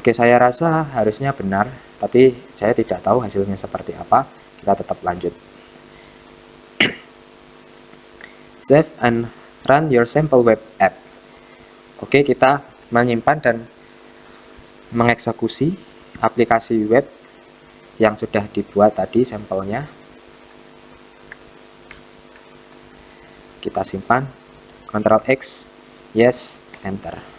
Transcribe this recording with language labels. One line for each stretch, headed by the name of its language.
Indonesian: Oke, saya rasa harusnya benar, tapi saya tidak tahu hasilnya seperti apa. Kita tetap lanjut.
English: Save and run your sample web app.
Indonesian: Oke, kita menyimpan dan mengeksekusi aplikasi web yang sudah dibuat tadi sampelnya. Kita simpan, Ctrl X, yes, enter.